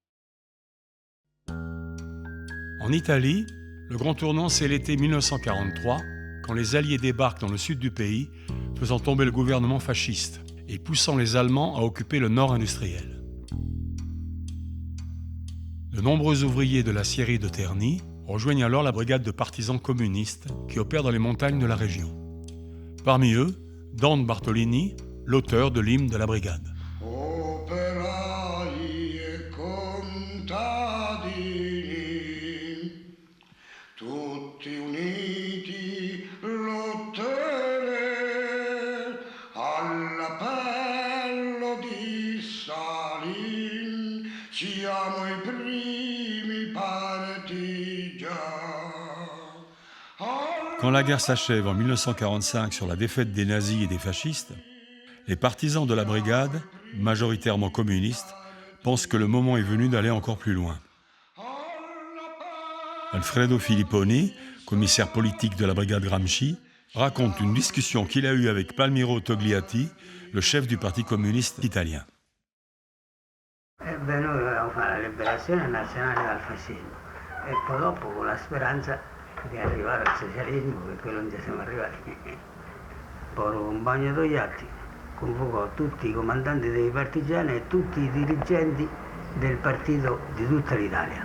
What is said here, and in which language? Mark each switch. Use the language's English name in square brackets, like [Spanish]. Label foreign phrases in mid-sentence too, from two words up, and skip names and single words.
[French] En Italie, le grand tournant, c'est l'été 1943, quand les Alliés débarquent dans le sud du pays, faisant tomber le gouvernement fasciste et poussant les Allemands à occuper le nord industriel. De nombreux ouvriers de l'acierie de Terni rejoignent alors la brigade de partisans communistes qui opère dans les montagnes de la région. Parmi eux, Don Bartolini, l'auteur de l'hymne de la brigade. [Italian] Tutti uniti lotteremo all'appello di Stalin, siamo i primi partigiani. [French] Quand la guerre s'achève en 1945 sur la défaite des nazis et des fascistes, les partisans de la brigade, majoritairement communistes, pensent que le moment est venu d'aller encore plus loin. Alfredo Filipponi, commissaire politique de la brigade Gramsci, raconte une discussion qu'il a eue avec Palmiro Togliatti, le chef du Parti communiste italien. [Italian] Noi volevamo fare la liberazione nazionale dal fascismo e poi dopo con la speranza di arrivare al socialismo, che quello non ci siamo arrivati. Poro Compagno Togliatti convocò tutti i comandanti dei partigiani e tutti i dirigenti del partito di tutta l'Italia.